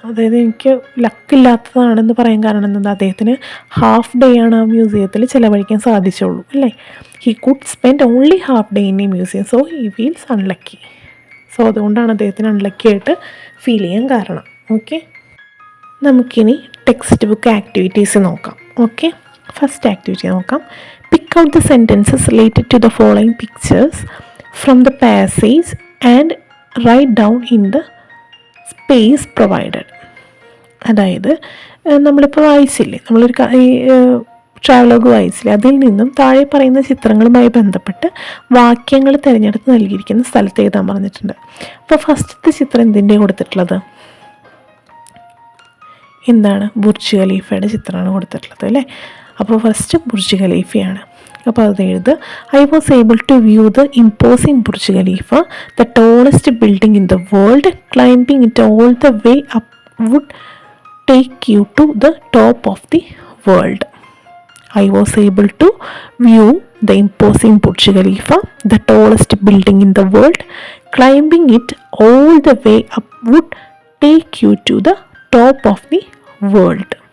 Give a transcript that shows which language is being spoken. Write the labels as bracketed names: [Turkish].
[Malayalam] അതായത് എനിക്ക് ലക്കില്ലാത്തതാണെന്ന് പറയാൻ കാരണം എന്താ? അദ്ദേഹത്തിന് ഹാഫ് ഡേ ആണ് ആ മ്യൂസിയത്തിൽ ചിലവഴിക്കാൻ സാധിച്ചുള്ളൂ അല്ലേ? [English] He could spend only half day in a museum, so he feels unlucky. [Malayalam] So അതുകൊണ്ടാണ് അദ്ദേഹത്തിന് അൺലക്കി ആയിട്ട് ഫീൽ ചെയ്യാൻ കാരണം. ഓക്കെ, നമുക്കിനി ടെക്സ്റ്റ് ബുക്ക് ആക്ടിവിറ്റീസ് നോക്കാം. ഓക്കെ, ഫസ്റ്റ് ആക്ടിവിറ്റി നോക്കാം. [English] Pick out the sentences related to the following pictures from the passage and write down in the space provided. [Malayalam] അതായത് നമ്മളിപ്പോൾ വായിച്ചില്ലേ, നമ്മളൊരു ട്രാവലോഗ് വായിച്ചില്ലേ, അതിൽ നിന്നും താഴെ പറയുന്ന ചിത്രങ്ങളുമായി ബന്ധപ്പെട്ട് വാക്യങ്ങൾ തിരഞ്ഞെടുത്ത് നൽകിയിരിക്കുന്ന സ്ഥലത്ത് എഴുതാൻ പറഞ്ഞിട്ടുണ്ട്. അപ്പോൾ ഫസ്റ്റത്തെ ചിത്രം എന്തിൻ്റെ കൊടുത്തിട്ടുള്ളത്? എന്താണ്? ബുർജ് ഖലീഫയുടെ ചിത്രമാണ് കൊടുത്തിട്ടുള്ളത് അല്ലേ? അപ്പോൾ ഫസ്റ്റ് ബുർജ് ഖലീഫയാണ്. അപ്പോൾ അത് എഴുതുക. [English] I was able to view the imposing Burj Khalifa, the tallest building in the world. Climbing it all the way up would take you to the top of the world. I was able to view the imposing Burj Khalifa, the tallest building in the world. Climbing it all the way up would take you to the top of the world.